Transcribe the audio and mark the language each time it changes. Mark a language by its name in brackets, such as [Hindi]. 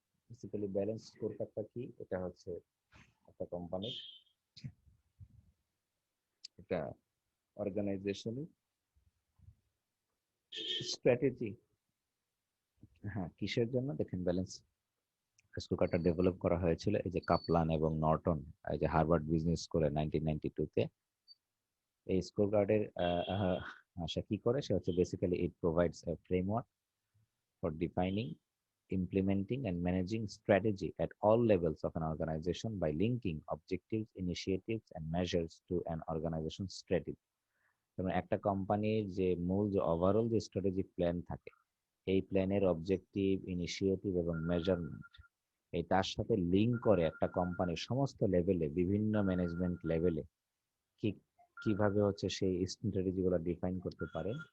[Bangla] Basically balance score কার্ডটা কি, এটা হচ্ছে একটা কোম্পানির, একটা অর্গানাইজেশনের স্ট্র্যাটেজি। হ্যাঁ, কিসের জন্য দেখেন ব্যালেন্স স্কোর কার্ডটা ডেভেলপ করা হয়েছিল, এই যে কাপলান এবং নর্টন, এই যে হার্ভার্ড বিজনেস স্কুলে 1992-তে। এই স্কোর কার্ডের সে কি করে, সে হচ্ছে basically [English] It provides a framework for defining, implementing, and managing strategy at all levels of an organization by linking objectives, initiatives, and measures to an organization's strategy. [Bangla] যেমন একটা কোম্পানির যে মূল যে ওভারঅল যে স্ট্র্যাটেজিক প্ল্যান থাকে, এই প্ল্যানের অবজেক্টিভ, ইনিশিয়েটিভ এবং মেজারমেন্ট, এই তার সাথে লিঙ্ক করে একটা কোম্পানির সমস্ত লেভেলে, বিভিন্ন ম্যানেজমেন্ট লেভেলে কি কিভাবে হচ্ছে সেই স্ট্র্যাটেজিগুলো ডিফাইন করতে পারে।